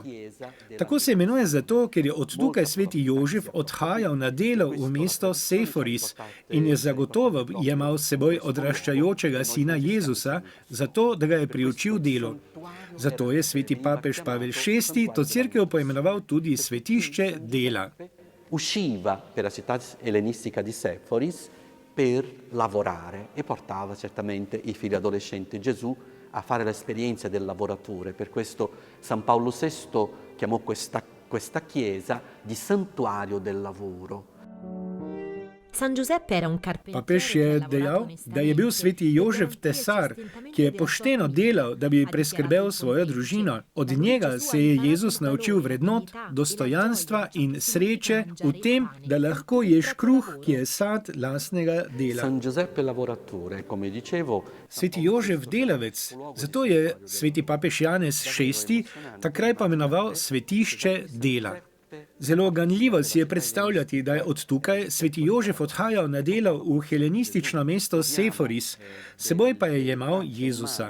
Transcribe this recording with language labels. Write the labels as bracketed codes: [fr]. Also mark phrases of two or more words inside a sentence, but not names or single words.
[sl] Tako se imenuje zato, ker je od tukaj sveti Jožef odhajal na delo v mesto Seforis in je zagotovo jemal s seboj odraščajočega sina Jezusa, zato da ga je priučil delu. Zato je sveti papež Pavel VI to cerkev poimenoval tudi svetišče dela. [it] Usciva per la città ellenistica di Seforis per lavorare e portava certamente i figli adolescenti Gesù a fare l'esperienza del lavoratore. Per questo San Paolo VI chiamò questa chiesa di santuario del lavoro. [sl] Papež je dejal, da je bil sveti Jožef tesar, ki je pošteno delal, da bi preskrbel svojo družino. Od njega se je Jezus naučil vrednot, dostojanstva in sreče v tem, da lahko ješ kruh, ki je sad lastnega dela. [it] San Giuseppe lavoratore, come dicevo. [sl] Sveti Jožef delavec, zato je sveti papež Janez VI takrat pomenoval svetišče dela. Zelo ganljivo si je predstavljati, da je od tukaj sveti Jožef odhajal na delo v helenistično mesto Seforis, seboj pa je jemal Jezusa.